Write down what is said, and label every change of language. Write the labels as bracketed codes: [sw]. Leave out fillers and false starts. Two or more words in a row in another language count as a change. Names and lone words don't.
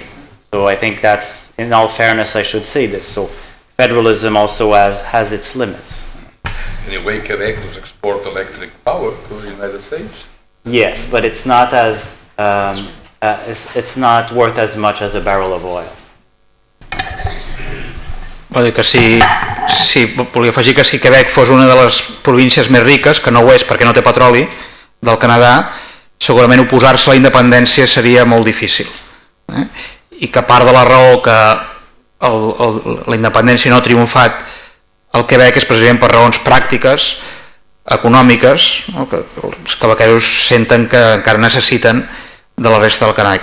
[en] So I think that's, in all fairness, I should say this. So federalism also has its limits. Anyway, Quebec does export electric power to the United States? Yes, but it's not it's not worth as much as a barrel of oil. [ca] Vol dir que volia afegir que si Quebec fos una de les províncies més riques, que no ho és perquè no té petroli, del Canadà, segurament oposar-se a la independència seria molt difícil. I que part de la raó que la independència no ha triomfat al Quebec és precisament per raons pràctiques, econòmiques, que els quebequesos senten que encara necessiten de la resta del Canadà.